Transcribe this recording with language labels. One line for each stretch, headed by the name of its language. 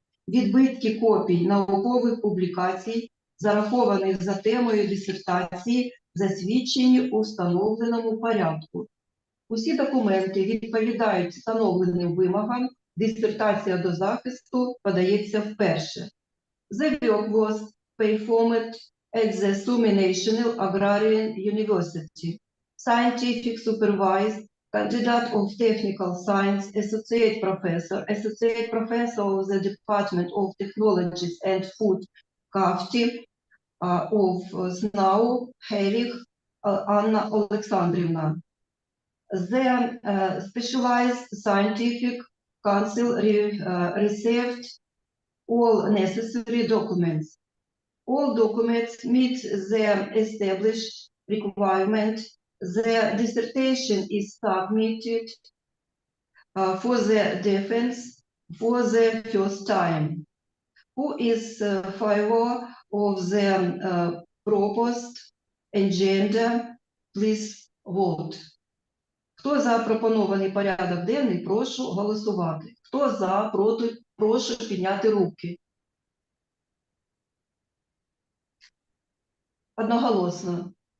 Ukrainian: Відбитки копій наукових публікацій, зарахованих за темою дисертації, засвідчені у встановленому порядку. Усі документи відповідають встановленим вимогам, дисертація до захисту подається вперше.
English: The work was performed at the Sumy National Agrarian University. Scientific supervised, candidate of technical science, associate professor of the Department of Technologies and Food, CAFTI, of SNAU, Геліх Анна Олександрівна. The Specialized Scientific Council received all necessary documents. All documents meet the established requirement. The dissertation is submitted for the defense for the first time. Who is favor of the proposed agenda? Please vote.
Ukrainian: Хто за пропонований порядок денний, прошу голосувати. Хто за, проти, прошу підняти руки. Одноголосно.